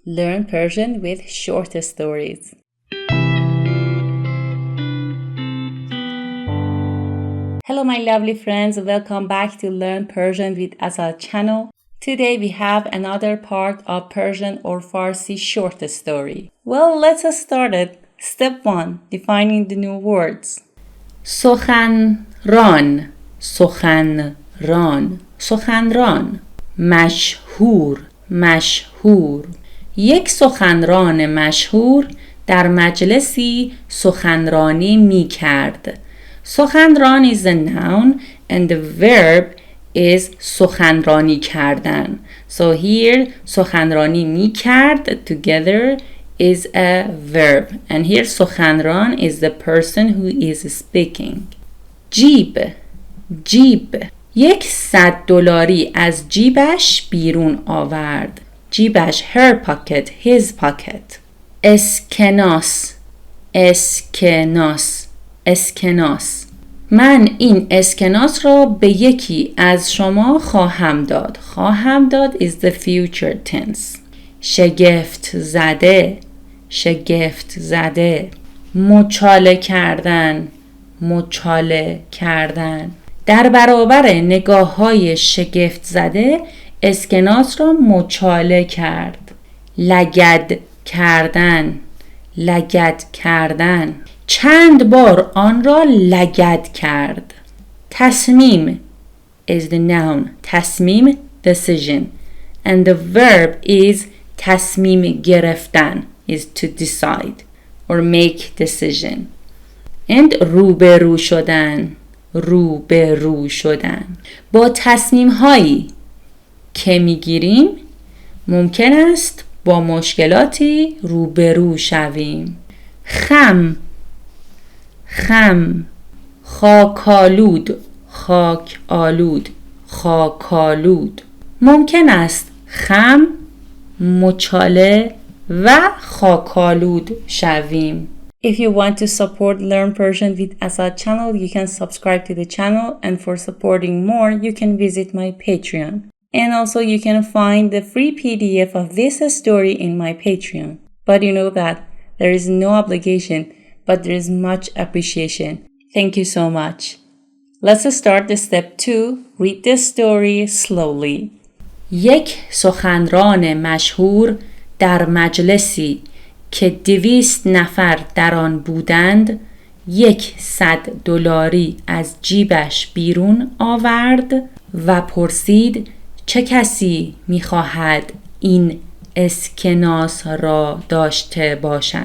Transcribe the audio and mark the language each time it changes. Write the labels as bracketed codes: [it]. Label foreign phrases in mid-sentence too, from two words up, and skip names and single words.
[en] Learn Persian with short stories. Hello my lovely friends, welcome back to Learn Persian with Asad channel. Today we have another part of Persian or Farsi short story. Well, let's start it. Step 1. Defining the new words. [fa] سخنران سخنران سخنران مشهور مشهور یک سخنران مشهور در مجلسی سخنرانی می کرد. [en] سخنران is a noun and the verb is [fa] سخنرانی کردن. [en] So here [fa] سخنرانی می کرد [en] together is a verb and here سخنران is the person who is speaking. [fa] جیب جیب $100 از جیبش بیرون آورد. [en] جیبش her pocket, his pocket. [fa] اسکناس اسکناس اسکناس من این اسکناس را به یکی از شما خواهم داد. خواهم داد [en] is the future tense. [fa] شگفت زده شگفت زده مچاله کردن مچاله کردن در برابر نگاه‌های شگفت زده اسکناس را مچاله کرد. لگد کردن لگد کردن چند بار آن را لگد کرد. [en] تصمیم is the noun. تصمیم decision and the verb is [fa] تصمیم گرفتن [en] is to decide or make decision. and [fa] روبرو شدن روبرو شدن با تصمیم هایی که میگیریم ممکن است با مشکلاتی روبرو شویم. خم خم خاکالود خاک آلود خاکالود ممکن است خم مچاله و خاکالود شویم. [en] If you want to support Learn Persian with Asad channel, you can subscribe to the channel, and for supporting more, you can visit my Patreon. And also you can find the free PDF of this story in my Patreon. But you know that there is no obligation, but there is much appreciation. Thank you so much. Let's start the step 2. Read the story slowly. [fa] یک سخنران مشهور در مجلسی که 200 نفر در آن بودند $100 از جیبش بیرون آورد و پرسید چه کسی می‌خواهد این اسکناس را داشته باشد.